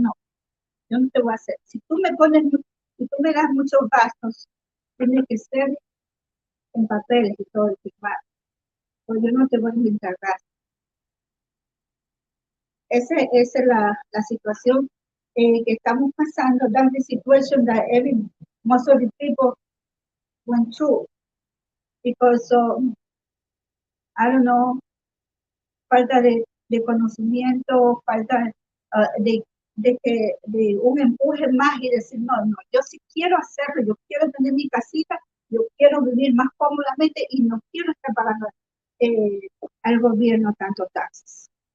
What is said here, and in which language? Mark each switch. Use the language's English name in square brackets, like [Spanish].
[Spanish] No, yo no te voy a hacer. Si tú me das muchos gastos, tiene que ser en papeles y todo el firmado. Pues yo no te voy a inventar gastos. Esa es la situación que estamos pasando. [English] That's the situation that most of the people went through. Because I don't know, [Spanish] falta de conocimiento, falta de un empuje más y decir, no, yo sí quiero hacerlo, yo quiero tener mi casita, yo quiero vivir más cómodamente y no quiero estar pagando al gobierno tanto taxes.